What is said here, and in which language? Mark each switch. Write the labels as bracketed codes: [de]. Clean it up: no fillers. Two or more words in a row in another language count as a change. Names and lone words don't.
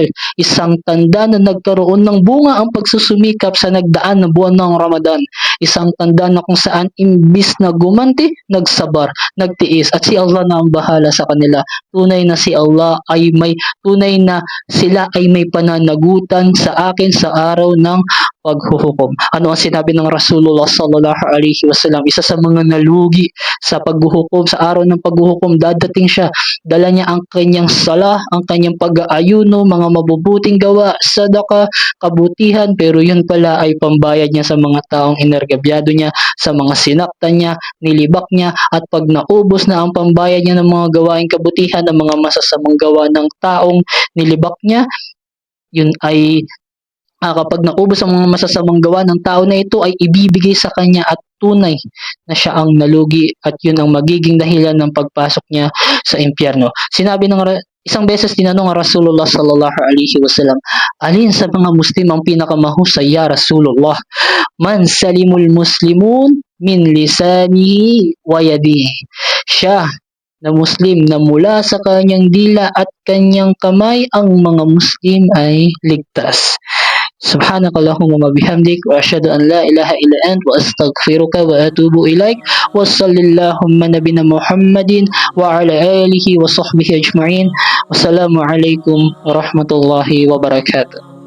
[tl] Isang tanda na nagkaroon ng bunga ang pagsusumikap sa nagdaan na buwan ng Ramadan. Isang tanda na kung saan imbis na gumanti, nagsabar, nagtiis, at si Allah na ang bahala sa kanila. Tunay na si Allah ay tunay na sila ay may pananagutan sa akin sa araw ng paghuhukom. Ano ang sinabi ng Rasulullah [ar] صلى الله عليه وسلم? [tl] Isa sa mga nalugi sa paghuhukom, sa araw ng paghuhukom, dadating siya. Dala niya ang kanyang sala, ang kanyang pag-aayuno, mga mabubuting gawa, sadaka, kabutihan, pero yun pala ay pambayad niya sa mga taong inergabyado niya, sa mga sinaktan niya, nilibak niya, at pag naubos na ang pambayad niya ng mga gawaing kabutihan, ng mga masasamang gawa ng taong nilibak niya, yun ay kapag naubos ang mga masasamang gawa ng tao na ito, ay ibibigay sa kanya at tunay na siya ang nalugi at yun ang magiging dahilan ng pagpasok niya sa impyerno. Isang beses tinanong ang Rasulullah [ar] صلى الله عليه وسلم, [tl] alin sa mga Muslim ang pinakamahusay [ar] يا رسول الله? من سلم المسلمون من لسانه ويده. [tl] Siya na Muslim na mula sa kanyang dila at kanyang kamay, ang mga Muslim ay ligtas. [ar] سبحانك اللهم وبحمدك وأشهد أن لا إله إلا أنت وأستغفرك وأتوب إليك وصل اللهم نبينا محمد وعلى آله وصحبه أجمعين والسلام عليكم ورحمة الله وبركاته.